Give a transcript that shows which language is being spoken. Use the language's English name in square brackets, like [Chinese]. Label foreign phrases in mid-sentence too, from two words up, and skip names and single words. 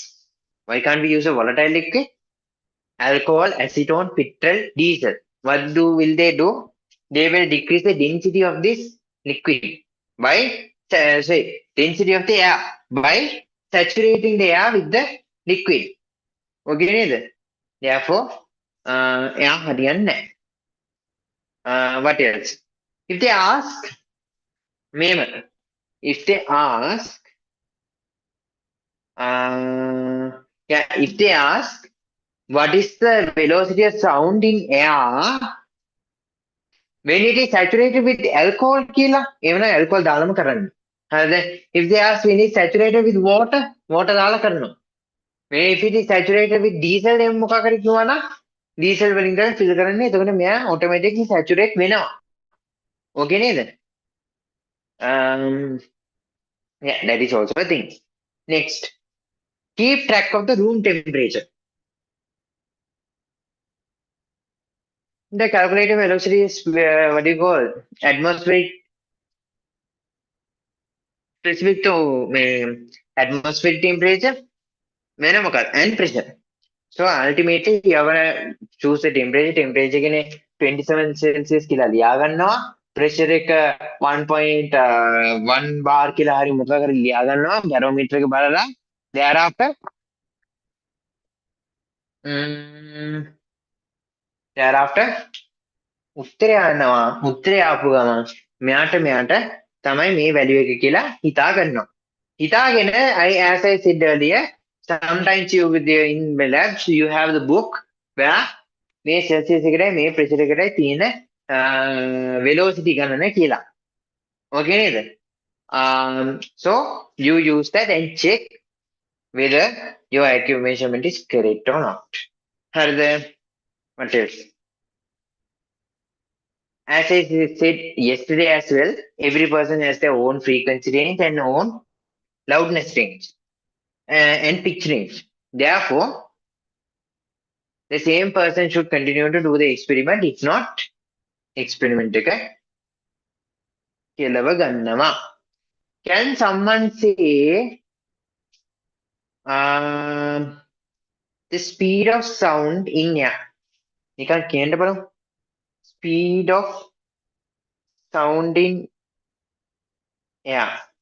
[English] Why can't we use a volatile liquid? Alcohol, acetone, petrol, diesel. What will they do? They will decrease the density of this liquid by density of the air by saturating the air with the liquid. Okay, නේද? Therefore, [Sinhala] එයා හරියන්නේ නැහැ. [English] What else? If they ask, මෙහෙම, if they ask, if they ask, what is the velocity of sound in air when it is saturated with alcohol කියලා? [Sinhala] එවනම් alcohol දාලම කරන්න. හරිද? [English] If they ask when it is saturated with water, water [Sinhala] දාලා කරනවා. [English] If it is saturated with diesel [Sinhala] එහෙම මොකක් හරි කිව්වනම් diesel වලින් තමයි fill කරන්නේ. එතකොට මෙයා automatically saturate වෙනවා. Okay නේද? [English] Yeah, that is also a thing. Next, keep track of the room temperature. The calculated velocity is what do you call atmospheric specific to atmospheric temperature and pressure. So ultimately you are gonna choose the temperature. [Sinhala] Temperature කියන්නේ 27 Celsius කියලා ලියා ගන්නවා. Pressure එක 1.1 bar කියලා හරි මොකක් හරි ලියා ගන්නවා. barometer එක බලලා thereafter උත්තරය යනවා. උත්තරය ආපු ගමන් මෙයාට තමයි මේ value එක කියලා හිතා ගන්නවා. [English] හිතාගෙන as I said earlier, sometimes you with the in labs you have the book where [Sinhala] මේ celsius එකටයි මේ pressure එකටයි තියෙන velocity ගණන කියලා. [English] Okay නේද? So you use that and check whether your accurate measurement is correct or not. හරිද? What else? As I said yesterday as well, every person has their own frequency range and own loudness range and pitch range. Therefore, the same person should continue to do the experiment. If not, [Sinhala] experiment එක කෙලව ගන්නවා. [English] Can someone say the speed of sound in air? [Sinhala] නිකන් කියන්න බලමු. [English] Speed of sound in air.